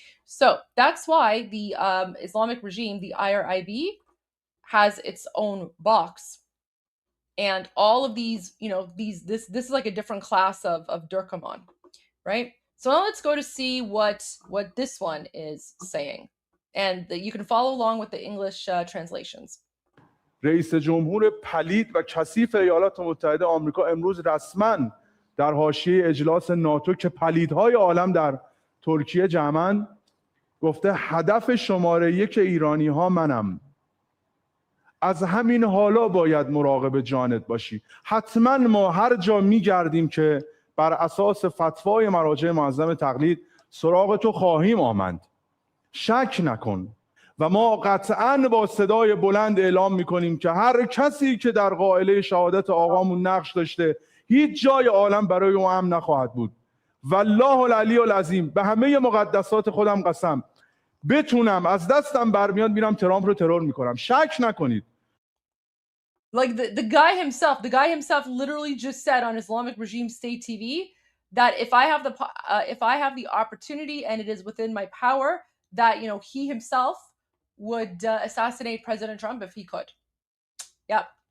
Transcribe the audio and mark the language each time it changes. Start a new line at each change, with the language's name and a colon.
English: So that's why the Islamic regime, the IRIB, has its own box, and all of these, you know, this is like a different class of Durkaman, right? So now let's go to see what this one is saying, and you can follow along with the English translations.
Persian: رئیس جمهور پلید و کثیف ایالات متحده آمریکا امروز رسما در حاشیه اجلاس ناتو که پلیدهای عالم در ترکیه جمعاً گفته هدف شماره 1 ایرانی ها منم. از همین حالا باید مراقب جانت باشی. حتما ما هر جا میگردیم که بر اساس فتوای مراجع معظم تقلید سراغ تو خواهیم آمد. شک نکن. و ما قطعاً با صدای بلند اعلام میکنیم که هر کسی که در قائله شهادت آقامون نقش داشته هیچ جای عالم برای او امن نخواهد بود. والله العلی العظیم، به همه مقدسات خودم قسم، بتونم از دستم برمیاد میرم ترامپ رو ترور میکنم. شک نکنید.
English: Like the guy himself literally just said on Islamic Regime State TV that if I have the opportunity and it is within my power, that he himself would assassinate President Trump if he could. Yep.